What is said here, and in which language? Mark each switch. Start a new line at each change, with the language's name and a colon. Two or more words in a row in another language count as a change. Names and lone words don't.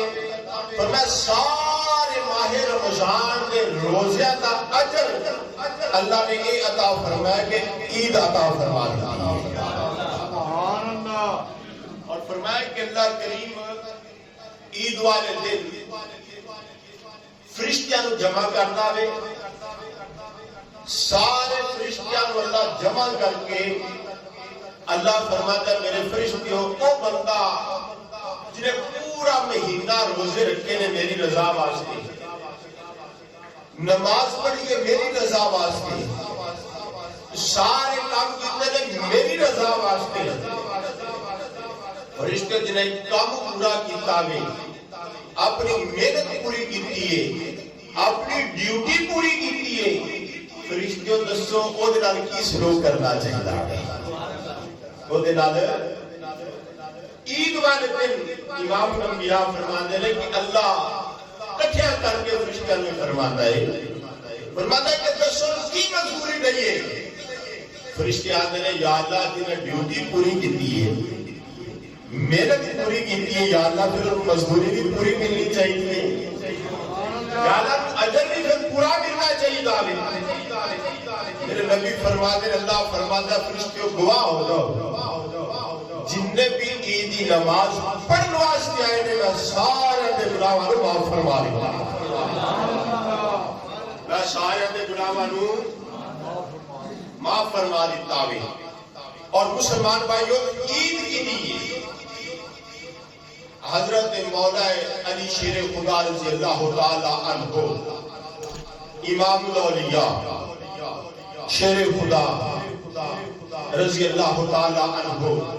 Urdu: فرمایا سارے ماہ رمضان کے روزے کا اجر اللہ نے یہ عطا فرمایا کہ عید عطا فرما دی.
Arabic: سبحان اللہ.
Urdu: اور فرمایا کہ اللہ کریم عید والے دن فرشتیاں نو جمع کرتا ہے. سارے فرشتیاں نو اللہ جمع کر کے اللہ فرماتا ہے میرے فرشتیوں وہ بندہ جنہیں پورا مہینہ
Punjabi: روزے رکھے نے میری رضا واسطے نماز پڑھی ہے میری رضا واسطے سارے کام کیتے نے میری رضا واسطے فرشتے جنہیں کام پورا کیتا ہے اپنی محنت پوری کیتی ہے اپنی ڈیوٹی پوری کیتی ہے. فرشتوں دسو او دے نال کی سلوک کرنا چاہیے؟
Urdu: او دے نال عید والے دن امام الانبیاء فرماتے ہیں کہ اللہ کٹھیا کر کے فرشتوں میں فرماتا ہے کہ
Punjabi: دسو کی مزدوری نہیں ہے. فرشتے آتے ہیں یا اللہ جنہیں ڈیوٹی پوری کیتی ہے محنت پوری کیتی ہے یا اللہ پھر مزدوری بھی پوری ملنی چاہیے یا اللہ اجر بھی پھر پورا ملنا چاہیے. میرے نبی فرماتے ہیں اللہ فرماتا ہے فرشتوں گواہ ہو جاؤ جنہیں بھی عیدی نماز پڑھن واسطے آئے نے میں سارے دے گناہاں نوں معاف فرما دیتا میں سارے دے گناہاں نوں معاف فرما دیتا ہوں.
Urdu: اور مسلمان بھائیوں عید کی نہیں حضرت مولا علی شیر خدا
Arabic: رضی اللہ تعالی عنہ امام الاولیاء
Urdu: شیر خدا
Arabic: رضی اللہ تعالی عنہ